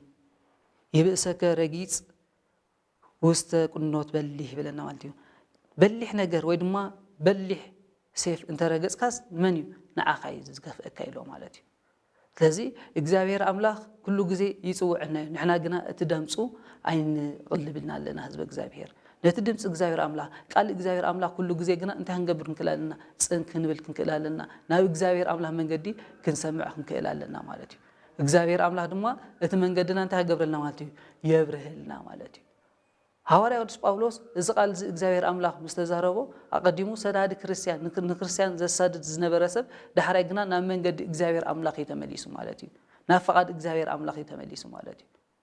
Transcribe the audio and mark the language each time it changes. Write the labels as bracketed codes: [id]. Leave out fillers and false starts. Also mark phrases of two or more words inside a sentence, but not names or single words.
[gez] ይብእሰከ ረጊጽ ውስተ ቁኖት በሊሕ [ti] ይብለና ማለት እዩ በሊሕ ነገር ወይ ድማ በሊሕ ሴፍ እንተረገጽካስ መን እዩ ንዓኻ እዩ ዝገፍአካ ኢሎ ማለት እዩ ስለዚ እግዚአብሔር አምላክ ኩሉ ግዜ ይጽውዕና ንሕና ግና እቲ ደምጹ ኣይንቅልብልና ኣለና ህዝበ እግዚአብሔር ነቲ ድምጽ እግዚአብሔር አምላክ ቃል እግዚአብሔር አምላክ ኩሉ ግዜ ግና እንታይ ክንገብር ክንክእላለና ጽን ክንብል ክንክእላለና ናብ እግዚአብሔር አምላክ መንገዲ ክንሰምዕ ክንክእላለና ማለት እዩ እግዚአብሔር አምላክ ድማ እቲ መንገድና እንታይ ገብረልና ማለት እዩ የብርህልና ማለት እዩ ሐዋርያ ቅዱስ ጳውሎስ እዚ ቃል እዚ እግዚአብሔር አምላክ ምስተዛረቦ አቀዲሙ ሰዳዲ ክርስቲያን ንክርስቲያን ዘሳድድ ዝነበረ ሰብ ዳሕራይ ግና ናብ መንገዲ እግዚአብሔር አምላክ ይተመሊሱ ማለት እዩ ናብ ፈቃድ እግዚአብሔር አምላክ ይተመሊሱ ማለት እዩ